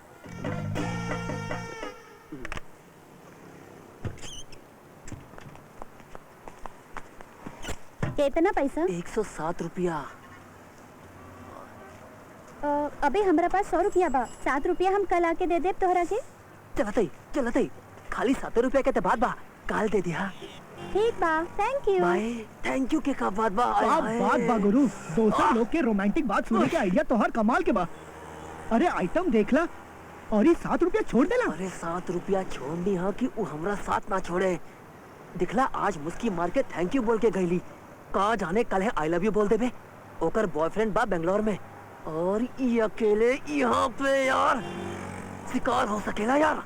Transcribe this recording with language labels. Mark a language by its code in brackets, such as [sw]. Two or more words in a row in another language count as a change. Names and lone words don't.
[bho] कितना पैसा? 107 रुपया। अबे हमरा पास 100 रुपया बा। 7 रुपया हम कल आके दे देब तोहरा के। चलतई खाली 7 रुपया के बाद बा, काल दे दिया। ठीक बा, [en] thank you. [bho] बाय। [en] thank you [bho] के का बात बा। बात बा गुरु, दोस्त लोग के रोमांटिक बात सुनने के आइडिया तो हर कमाल के बा। अरे आइटम देखला और ये 7 रुपया छोड़ देला। अरे 7 रुपया छोड़नी हा कि वो हमरा साथ ना छोड़े। दिखला आज मुस्की मार के [en] thank you [bho] बोल के गईली। कहा जाने कल है [en] I love you [bho] बोल देबे। ओकर बॉयफ्रेंड बा बेंगलोर में और ये अकेले यहाँ पे यार शिकार हो सकेला यार।